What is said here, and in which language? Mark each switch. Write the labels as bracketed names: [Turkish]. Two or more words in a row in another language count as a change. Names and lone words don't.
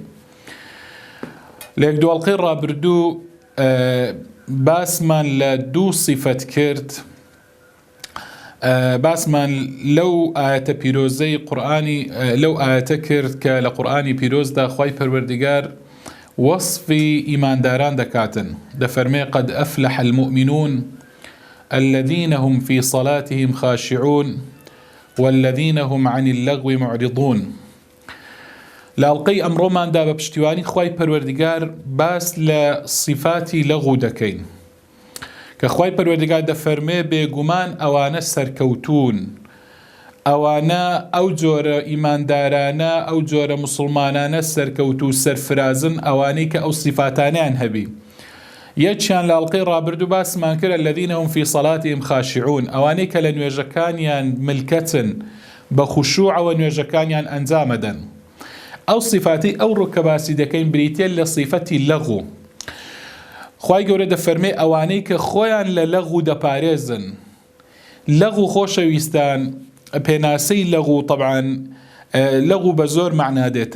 [Central Kurdish] لە یەک دوو ئەڵقەی ڕابردوو باسمان لە دوو صیفەت کرد. باسمان لەو ئاەتە پیرۆزەی قورئانی لەو ئاەتە کرد کە لە قورئانی پیرۆزدا خوای پەروەردگار وەصفی ئیمانداران دەکاتن، دەفەرمێ [Arabic] قد أفلح المؤمنون الذين هم في صلاتهم خاشعون والذين هم عن اللغو معرضون. [Central Kurdish] لە ئەڵقەی ئەمڕۆماندا بە پشتیوانی خوای پەروەردگار باس لە صیفاتی لەغو دەکەین کە خوای پەروەردگار دەفەرمێ بێگومان ئەوانە سەرکەوتون، ئەوانە ئەو جۆرە ئیماندارانە ئەو جۆرە مسلمانانە سەرکەوت و سەرفرازن ئەوانەی کە ئەو صیفاتانیان هەبی. یەکیان لە ئەڵقەی ڕابردوو باسمان کرد [Arabic] الذين هم في صلاتهم خاشعون، [Central Kurdish] ئەوانەی کە لە نوێژەکانیان ملکەتن بە خوشوعەوە نوێژەکانیان ئەنجامەدەن. ئەو صیفاتی ئەو ڕووکە باسی دەکەین بریتێ لە صیفەتی لەغو. خوای گەورە دەفەرمێ ئەوانەی کە خۆیان لە لەغو دەپارێزن. لەغو خۆشەویستان پێناسەی لەغو طبعاً لەغو بە زۆر معنە دێتن.